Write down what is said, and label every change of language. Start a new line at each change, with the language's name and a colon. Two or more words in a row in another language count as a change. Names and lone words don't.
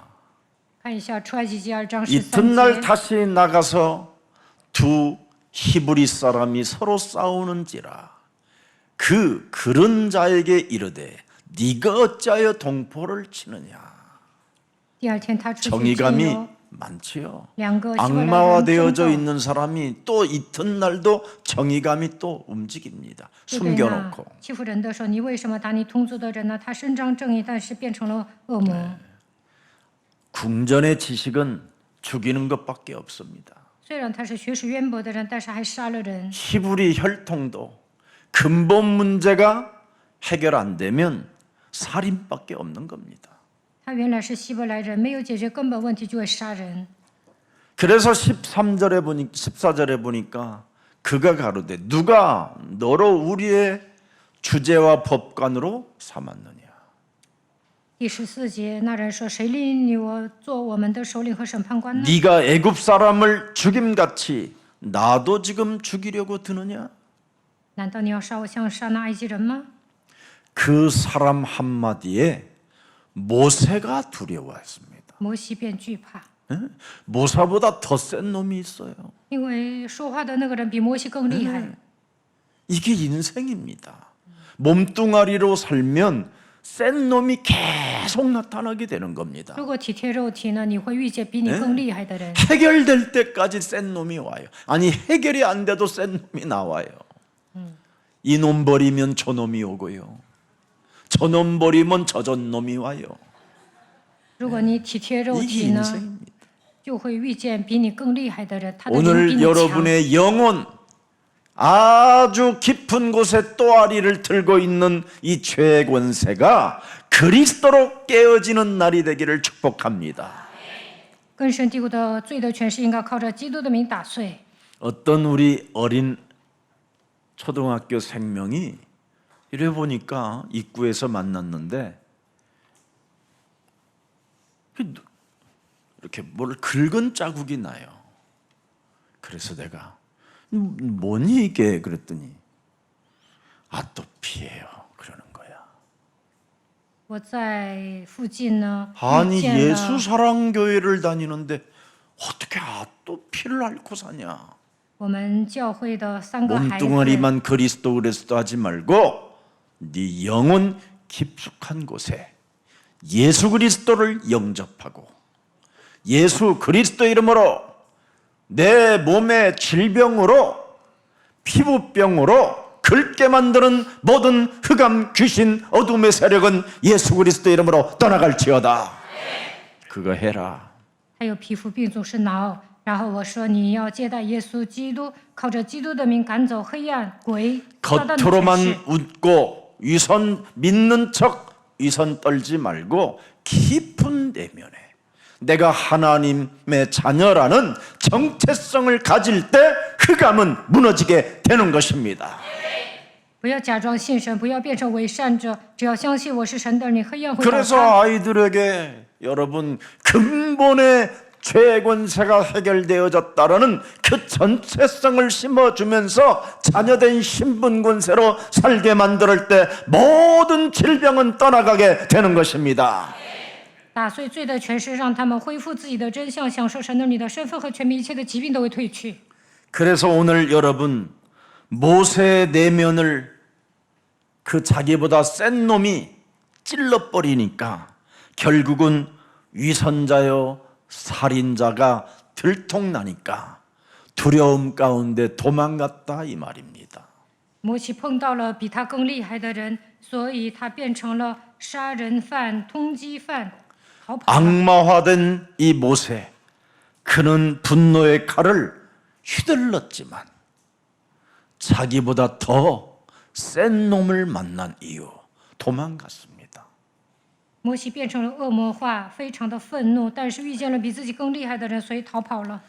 Chinese: 看一下出埃及记2章
Korean: 이튿날
Chinese: 13节。
Korean: 다시 나가서 두 히브리 사람이 서로 싸우는지라 그 그른 자에게 이르되 네가 어찌하여 동포를 치느냐.
Chinese: 第二天他出去
Korean: 정의감이
Chinese: 进入
Korean: 많지요.
Chinese: 两个希伯来人争
Korean: 악마화되어져
Chinese: 斗，
Korean: 있는 사람이 또 이튿날도 정의감이 또 움직입니다.
Chinese: 对不对呢？
Korean: 숨겨놓고.
Chinese: 欺负人的时候，你为什么打你同族的人呢？他伸张正义，但是变成了恶魔。
Korean: 궁전의 지식은 죽이는 것밖에 없습니다.
Chinese: 虽然他是学识渊博的人，但是还杀了人。
Korean: 히브리 혈통도 근본 문제가 해결 안 되면 살인밖에 없는 겁니다.
Chinese: 他原来是希伯来人，没有解决根本问题就会杀人。
Korean: 그래서 14절에 보니까 그가 가로되 누가 너로 우리의 주제와 법관으로 삼았느냐.
Chinese: 第14节，那人说：“谁立你我做我们的首领和审判官呢？
Korean: 네가 애굽 사람을 죽임같이 나도 지금 죽이려고 드느냐?
Chinese: 难道你要杀我像杀那埃及人吗？”
Korean: 그 사람 한마디에 모세가 두려워했습니다.
Chinese: 摩西便惧怕，
Korean: 모사보다 더 센 놈이 있어요.
Chinese: 因为说话的那个人比摩西更厉害。
Korean: 이게 인생입니다. 몸뚱아리로 살면 센 놈이 계속 나타나게 되는 겁니다.
Chinese: 如果体贴肉体呢，你会遇见比你更厉害的人。
Korean: 해결될 때까지 센 놈이 와요. 아니 해결이 안 돼도 센 놈이 나와요. 이놈 버리면 저놈이 오고요. 저놈 버리면 저전 놈이 와요.
Chinese: 如果你体贴肉
Korean: 이게
Chinese: 体呢，
Korean: 인생입니다.
Chinese: 就会遇见比你更厉害的人，他的灵比
Korean: 오늘
Chinese: 你强。
Korean: 여러분의 영혼 아주 깊은 곳에 또아리를 들고 있는 이 죄의 권세가 그리스도로 깨어지는 날이 되기를 축복합니다.
Chinese: 根深蒂固的罪的权势应该靠着基督的名打碎。
Korean: 어떤 우리 어린 초등학교 생명이 이래 보니까 입구에서 만났는데 이렇게 뭘 긁은 자국이 나요. 그래서 내가 뭐니 이게 그랬더니 아토피예요. 그러는 거야.
Chinese: 我在附近呢，遇
Korean: 아니
Chinese: 见
Korean: 예수
Chinese: 了
Korean: 사랑 교회를 다니는데 어떻게 아토피를 앓고 사냐?
Chinese: 我们教会的3个孩子，
Korean: 몸뚱아리만 그리스도 그리스도 하지 말고 네 영혼 깊숙한 곳에 예수 그리스도를 영접하고 예수 그리스도 이름으로 내 몸의 질병으로 피부병으로 긁게 만드는 모든 흑암 귀신 어둠의 세력은 예수 그리스도 이름으로 떠나갈지어다. 그거 해라.
Chinese: 还有皮肤病总是挠。然后我说你要接待耶稣基督，靠着基督的名赶走黑暗鬼撒旦的权势。
Korean: 겉으로만 웃고 위선 믿는 척 위선 떨지 말고 깊은 내면에 내가 하나님의 자녀라는 정체성을 가질 때 흑암은 무너지게 되는 것입니다.
Chinese: 不要假装信神，不要变成伪善者，只要相信我是神的儿女，黑暗会倒塌。
Korean: 그래서 아이들에게 여러분 근본의 죄의 권세가 해결되어졌다라는 그 전체성을 심어주면서 자녀된 신분 권세로 살게 만들 때 모든 질병은 떠나가게 되는 것입니다.
Chinese: 打碎罪的权势，让他们恢复自己的真相，享受神儿女的身份和权柄，一切的疾病都会退去。
Korean: 그래서 오늘 여러분 모세의 내면을 그 자기보다 센 놈이 찔러버리니까 결국은 위선자요 살인자가 들통나니까 두려움 가운데 도망갔다 이 말입니다.
Chinese: 摩西碰到了比他更厉害的人，所以他变成了杀人犯、通缉犯，逃跑了。
Korean: 악마화된 이 모세 그는 분노의 칼을 휘둘렀지만 자기보다 더 센 놈을 만난 이유 도망갔습니다.
Chinese: 摩西变成了恶魔化，非常的愤怒，但是遇见了比自己更厉害的人，所以逃跑了。